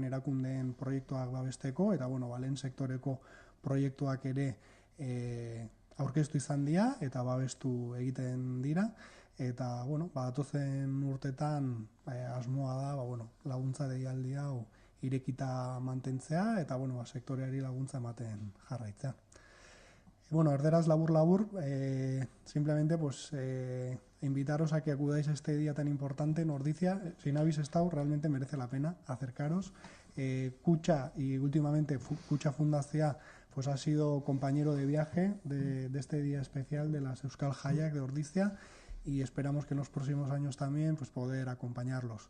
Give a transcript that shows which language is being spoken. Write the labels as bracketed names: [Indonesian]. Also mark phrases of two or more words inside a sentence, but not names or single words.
[Basque] erakundeen proiektuak babesteko, eta lehen sektoreko proiektuak ere aurkeztu izan dira eta babestu egiten dira. Eta, datozen urtetan asmoa da, laguntza deialdi hau irekita mantentzea eta sektoreari laguntza ematen jarraitzea. Erderaz labur, [Spanish] simplemente invitaros a que acudáis a este día tan importante en Ordizia. Si no habéis estado, realmente merece la pena acercaros. Kutxa y últimamente Kutxa Fundazioa pues ha sido compañero de viaje de este día especial de las Euskal Jaiak de Ordizia y esperamos que en los próximos años también pues poder acompañarlos.